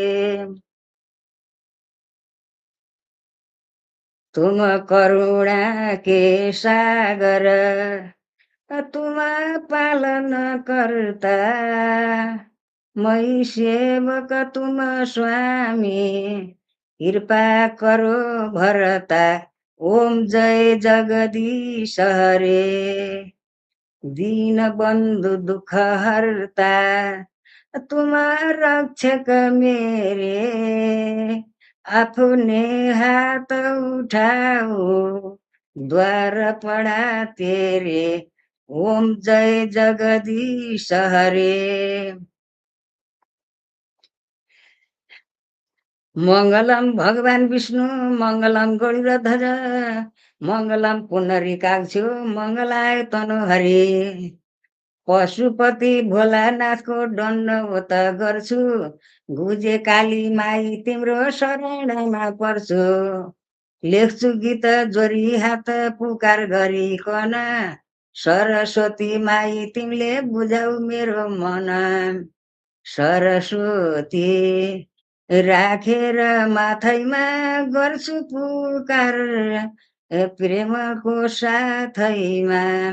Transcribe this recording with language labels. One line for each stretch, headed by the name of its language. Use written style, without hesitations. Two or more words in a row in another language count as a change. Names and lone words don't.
Hindi: तुम करुणा के सागर तुम पालन करता मै सेवक तुम स्वामी कृपा करो भरता। ओम जय जगदीश हरे। दीन बंधु दुख हरता तुम रक्षक मेरे अपने हाथ उठाओ द्वार पड़ा तेरे। ओम जय जगदीश हरे।
Sanskrit: मङ्गलम भगवान विष्णु मङ्गलम गरुडध्वज मङ्गलम पुनरिकाक्षो मङ्गलाय तनोहरि।
Nepali: पशुपति भोलानाथको दण्डवत गर्छु गुजे काली माई तिम्रो शरणमा पर्छु। लेख्छु गीत जोरी हात पुकार गरिकन सरस्वती माई तिमीले बुझाउ मेरो मन। सरस्वती राखेर माथैमा गर्छु पुकार प्रेमको साथैमा।